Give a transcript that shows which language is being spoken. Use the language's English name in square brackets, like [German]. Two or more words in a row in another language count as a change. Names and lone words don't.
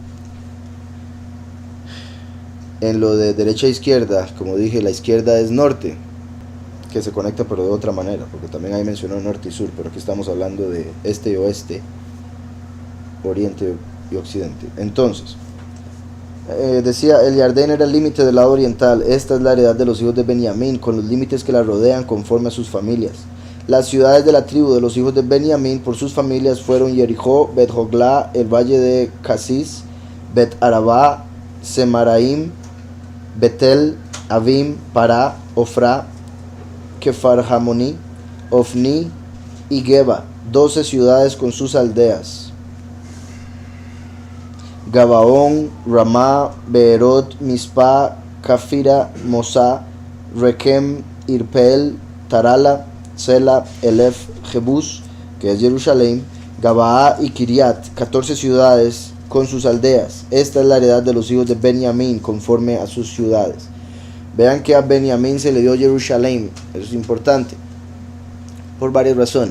[Spanish] En lo de derecha e izquierda, como dije, la izquierda es norte, que se conecta pero de otra manera, porque también ahí mencionó norte y sur, pero aquí estamos hablando de este y oeste, oriente y occidente. Entonces, decía, el Yardén era el límite del lado oriental. Esta es la heredad de los hijos de Benjamín, con los límites que la rodean conforme a sus familias. Las ciudades de la tribu de los hijos de Benjamín por sus familias fueron Jericó, Bet-Joglá, el valle de Casis, Bet-Arabá, Semaraim, Betel, Avim, Pará, Ofrá, Kefarjamoní, Ofni y Geba, 12 ciudades con sus aldeas. Gabaón, Ramá, Beerot, Mispa, Cafira, Mosá, Rekem, Irpel, Tarala, Sela, Elef, Jebús, que es Jerusalén, Gabaa y Kiriat, 14 ciudades con sus aldeas. Esta es la heredad de los hijos de Benjamín conforme a sus ciudades. Vean que a Benjamín se le dio Jerusalén. Eso es importante por varias razones.